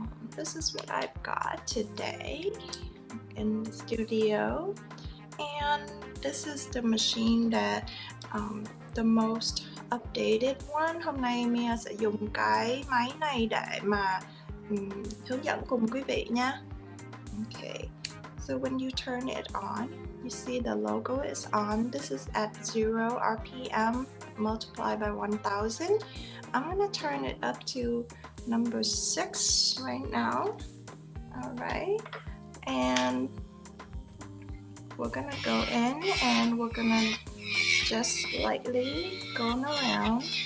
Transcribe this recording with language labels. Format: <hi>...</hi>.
<en>This is what I've got today in the studio, and this is the machine that the most updated one.</en> <vi>Hôm nay Mia sẽ dùng cái máy này để mà hướng dẫn cùng quý vị nha.</vi> <en>Okay, so when you turn it on, you see the logo is on. This is at 0 RPM multiplied by 1000. I'm gonna turn it up to number 6 right now. All right, and we're gonna go in and we're gonna just lightly going around.</en>